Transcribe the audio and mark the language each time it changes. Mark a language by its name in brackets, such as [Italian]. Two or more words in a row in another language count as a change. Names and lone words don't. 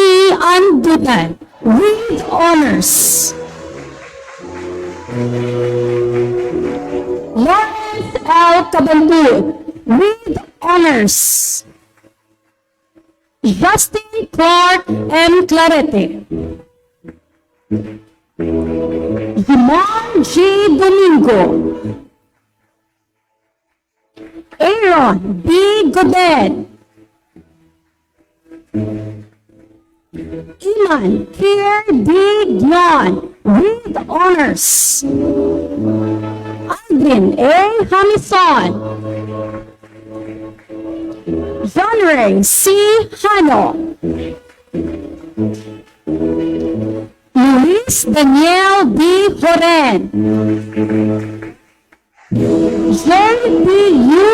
[English] Andutan with honors. Lawrence L. Cabandu with honors. Justin Clark M. Clarete. Jimon G. Domingo. Aaron B. Godet. Iman Pierre D. Dion with honors. Aldrin A. Hamison. John Ray C. Hano. Luis Daniel B. Horen. J. B. U.